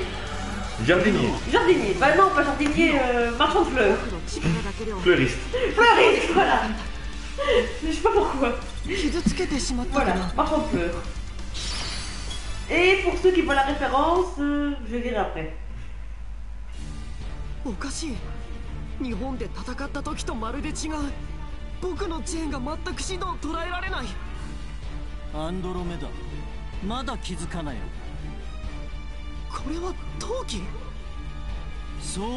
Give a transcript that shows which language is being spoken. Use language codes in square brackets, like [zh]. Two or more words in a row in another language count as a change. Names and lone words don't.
[fr] Jardinier. Bah non, pas jardinier, marchand de fleurs. Fleuriste, voilà. Je sais pas pourquoi. Voilà, marchand de fleurs. Et pour ceux qui voient la référence, je verrai après. [ja] おかしい。日本で戦った時とまるで違う。僕のチェーンが全く指導を捉えられない。アンドロメダ、まだ気づかないのか。これは陶器？そうだ。